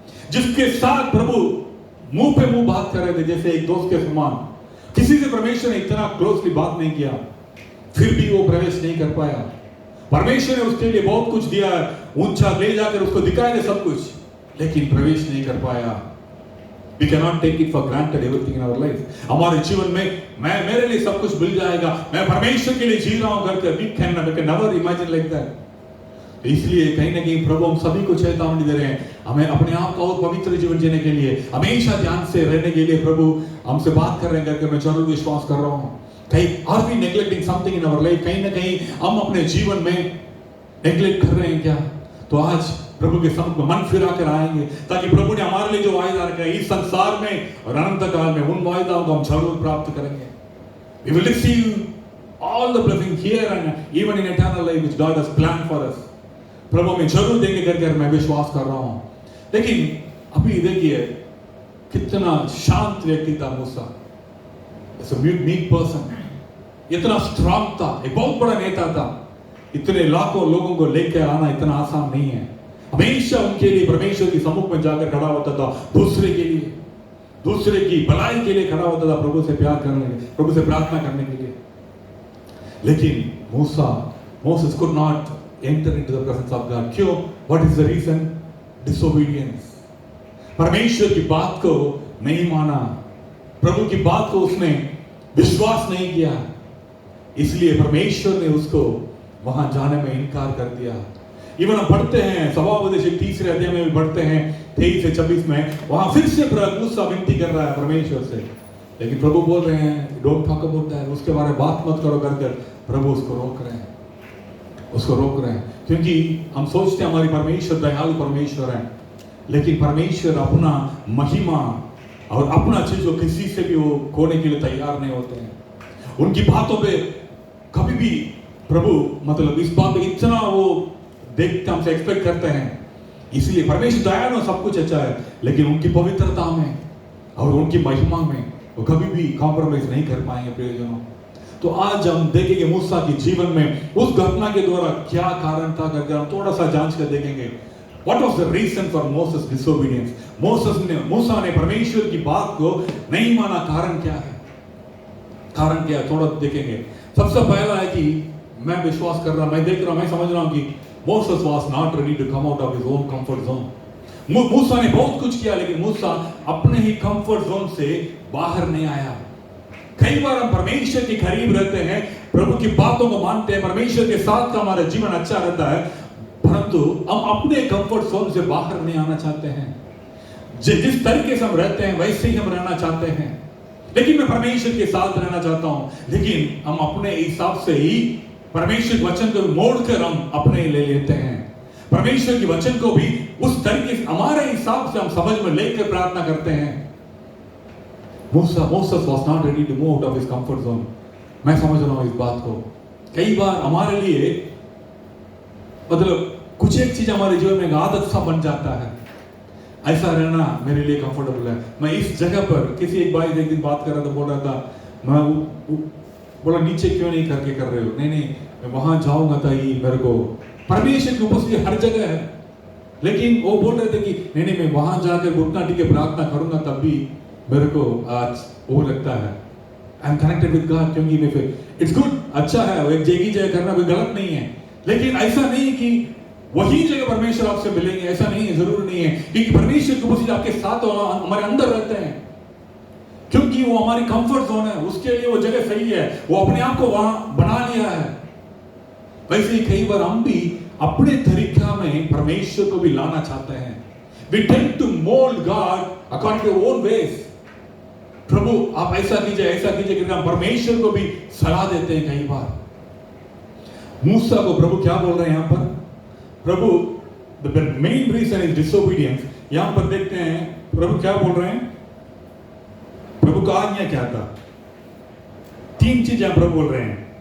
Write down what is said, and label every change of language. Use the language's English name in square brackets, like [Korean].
[Hindi] जिसके साथ प्रभु मुंह पे मुंह बात कर रहे थे जैसे एक दोस्त के समान, किसी से परमेश्वर ने इतना क्लोजली बात नहीं किया, फिर भी वो प्रवेश नहीं कर पाया। परमेश्वर ने उसके लिए बहुत कुछ दिया है, ऊंचा ले जाकर उसको दिखाया सब कुछ, लेकिन प्रवेश नहीं कर पाया। [English] We cannot take it for granted everything in our life। [Hindi] हमारे जीवन में मेरे लिए सब कुछ मिल जाएगा, मैं परमेश्वर के लिए जी रहा हूं करके [English] we can never imagine like that। [Hindi] इसलिए कहीं ना कहीं प्रभु हम सभी को चेतावनी दे रहे हैं, हमें अपने आप का और पवित्र जीवन जीने के लिए, हमेशा ध्यान से रहने के लिए प्रभु हमसे बात कर रहे हैं करके मैं जरूर विश्वास कर रहा हूं। कहीं [English] Are we neglecting something in our life? [Hindi] कहीं ना कहीं हम अपने जीवन में नेग्लेक्ट कर रहे हैं क्या? तो आज प्रभु के सम्मुख में मन फिरा कर आएंगे, ताकि प्रभु ने हमारे लिए जो वायदा रखा है इस संसार में और अनंत काल में, उन वायदाओं को हम जरूर प्राप्त करेंगे। [English] We will receive all the blessings here and even in eternal life which God has planned for us. [Hindi] प्रभु हमें जरूर देंगे करके मैं विश्वास कर रहा हूँ। लेकिन अभी देखिए कितना शांत व्यक्ति था मूसा, ऐसा मीक पर्सन, इतना स्ट्रांग था, एक बहुत बड़ा नेता था। इतने लाखों लोगों को लेकर आना इतना आसान नहीं है। हमेशा उनके लिए परमेश्वर की सम्मुख में जाकर खड़ा होता था, दूसरे के लिए, दूसरे की भलाई के लिए खड़ा होता था, प्रभु से प्यार करने के लिए, प्रभु से प्रार्थना करने के लिए। लेकिन [English] Moses could not enter into the presence of God. [Hindi] क्यों? [English] What is the reason? Disobedience. [Hindi] परमेश्वर की बात को नहीं माना, प्रभु की बात को उसने विश्वास नहीं किया, इसलिए परमेश्वर ने उसको वहां जाने में इनकार कर दिया। इवन हम पढ़ते हैं स्वभावोपदेश 3 अध्याय में भी पढ़ते हैं 23 से 26 में, वहां फिर से मूसा विनती कर रहा है परमेश्वर से, लेकिन प्रभु बोल रहे हैं [English] don't talk about that, [Hindi] उसके बारे में बात मत करो कर प्रभु उसको रोक रहे हैं, क्योंकि हम सोचते हैं हमारी परमेश्वर दयालु परमेश्वर है, लेकिन परमेश्वर अपना महिमा और अपना चीज को किसी से भी वो खोने के लिए तैयार नहीं होते हैं। उनकी बातों पे कभी भी प्रभु मतलब इस बात पे इतना वो देखते हमसे एक्सपेक्ट करते हैं, इसलिए परमेश्वर दयालु सब कुछ अच्छा है, लेकिन उनकी पवित्रता में और उनकी महिमा में वो कभी भी कॉम्प्रोमाइज नहीं कर पाएंगे प्रियजनों। तो आज हम देखेंगे मूसा के जीवन में उस घटना के द्वारा क्या कारण था करके हम थोड़ा सा जांच कर देखेंगे। [English] What was the reason for Moses' disobedience? [Hindi] मूसा ने परमेश्वर की बात को नहीं माना, कारण क्या है थोड़ा देखेंगे। सबसे पहला है कि मैं विश्वास कर रहा, मैं देख रहा, मैं समझ रहा हूं कि [English] Moses was not ready to come out of his own comfort zone. [Hindi] मूसा ने बहुत कुछ किया, लेकिन मूसा अपने ही कंफर्ट जोन से बाहर नहीं आया। कई बार हम परमेश्वर के करीब रहते हैं, प्रभु की बातों को मानते हैं, परमेश्वर के साथ का हमारा जीवन अच्छा रहता है, परंतु हम अपने कंफर्ट जोन से बाहर नहीं आना चाहते हैं। जिस तरीके से हम रहते हैं वैसे ही हम रहना चाहते हैं, लेकिन मैं परमेश्वर के साथ रहना चाहता हूं, लेकिन हम अपने हिसाब से ही परमेश्वर के वचन को मोड़कर हम अपने ले लेते हैं। परमेश्वर के वचन को भी उस तरीके से हमारे हिसाब से हम समझ में लेकर प्रार्थना करते हैं। [English] Moses was not ready to move out of his comfort zone. [Hindi] मैं समझ रहा हूं इस बात को। कई बार हमारे लिए मतलब कुछ एक चीज हमारे जीवन में आदत सा बन जाता है, ऐसा रहना मेरे लिए कंफर्टेबल है। मैं इस जगह पर किसी एक भाई एक दिन बात कर रहा था, बोल रहा था मैं बोला नीचे क्यों नहीं करके कर रहे हो, नहीं मैं वहां जाऊंगा तो ही मेरे को परमेश्वर की उपस्थिति हर जगह है, लेकिन वो बोल रहे थे कि नहीं मैं वहां जाकर घुटना टिके प्रार्थना करूंगा तब भी मेरे को आज वो लगता है [English] I am connected with God, [Hindi] क्योंकि मैं फिर [English] it's good, [Hindi] अच्छा है, वो एक जगह करना कोई गलत नहीं है, लेकिन ऐसा नहीं कि वही जगह परमेश्वर आपसे मिलेंगे, ऐसा नहीं है, जरूर नहीं है, क्योंकि परमेश्वर की उपस्थिति आपके साथ हमारे अंदर रहते हैं, क्योंकि वो हमारी कंफर्ट जोन है, उसके लिए वो जगह सही है, वो अपने आप को वहां बना लिया है। वैसे ही कई बार हम भी अपने तरीका में परमेश्वर को भी लाना चाहते हैं। [English] We tend to mold God according to our own ways. [Hindi] प्रभु आप ऐसा कीजिए क्योंकि हम परमेश्वर को भी सलाह देते हैं। कई बार मूसा को प्रभु क्या बोल रहे हैं यहाँ पर, प्रभु [English] the main reason is disobedience। [Hindi] यहाँ पर देखते हैं प्रभु क्या बोल रहे हैं, प्रभु का आज्ञा क्या था, 3 चीजें प्रभु बोल रहे हैं।